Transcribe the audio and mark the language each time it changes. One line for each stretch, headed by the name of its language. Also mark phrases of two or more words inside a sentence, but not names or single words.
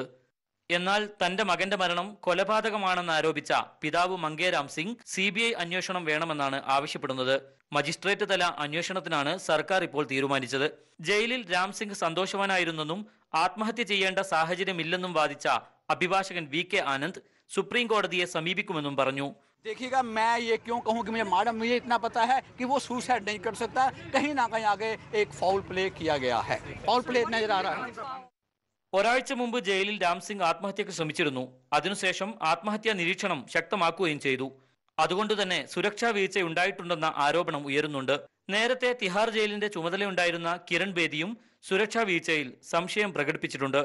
Malayalam: എന്നാൽ തന്റെ മകന്റെ മരണം കൊലപാതകമാണെന്ന് ആരോപിച്ച പിതാവ് മംഗേ രാം സിംഗ് CBI അന്വേഷണം വേണമെന്നാണ് ആവശ്യപ്പെടുന്നത്. മജിസ്ട്രേറ്റ് തല അന്വേഷണത്തിനാണ് സർക്കാർ ഇപ്പോൾ തീരുമാനിച്ചത്. ജയിലിൽ രാം സിംഗ് സന്തോഷവാനായിരുന്നെന്നും ആത്മഹത്യ ചെയ്യേണ്ട സാഹചര്യമില്ലെന്നും വാദിച്ച അഭിഭാഷകൻ VK ആനന്ദ് സുപ്രീം കോടതിയെ സമീപിക്കുമെന്നും പറഞ്ഞു.
Hindi: देखिएगा, मैं ये क्यों कहूँ कि मुझे इतना पता है कि वो सुसाइड नहीं कर सकता. कहीं ना कहीं आगे एक
English: foul play
Hindi: किया गया है.
English: foul play
Hindi: नजर आ रहा है.
Malayalam: ഒരാഴ്ച മുമ്പ് ജയിലിൽ രാം സിംഗ് ആത്മഹത്യക്ക് ശ്രമിച്ചിരുന്നു. അതിനുശേഷം ആത്മഹത്യാ നിരീക്ഷണം ശക്തമാക്കുകയും ചെയ്തു. അതുകൊണ്ടുതന്നെ സുരക്ഷാ വീഴ്ച ഉണ്ടായിട്ടുണ്ടെന്ന ആരോപണം ഉയരുന്നുണ്ട്. നേരത്തെ തിഹാർ ജയിലിന്റെ ചുമതലയുണ്ടായിരുന്ന കിരൺ ബേദിയും സുരക്ഷാ വീഴ്ചയിൽ സംശയം പ്രകടിപ്പിച്ചിട്ടുണ്ട്.